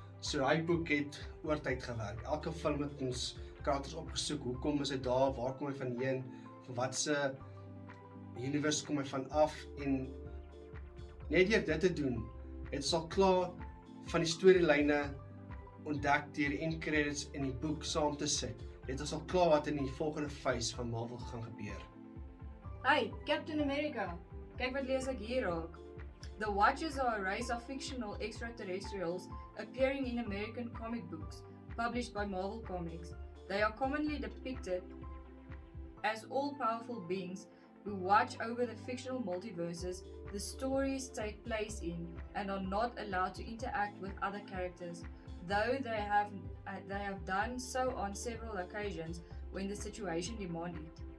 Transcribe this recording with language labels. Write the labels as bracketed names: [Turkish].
[Afrikaans] So daai boek het oor tyd gewerk. Elke film het ons karakters opgesoek, hoekom is hy daar, waar kom hy vanheen, van wat se universe kom hy van af, en net deur dit te doen, het ons al klaar van die storielyne ontdek deur die end credits in die boek saam te sit. Het ons al klaar wat in die volgende phase van Marvel gaan gebeur. Hi, Captain America. Kyk wat lees ek hier ook. [English] The Watchers are a race of fictional extraterrestrials appearing in American comic books, published by Marvel Comics. They are commonly depicted as all-powerful beings who watch over the fictional multiverses the stories take place in and are not allowed to interact with other characters, though they have done so on several occasions when the situation demanded.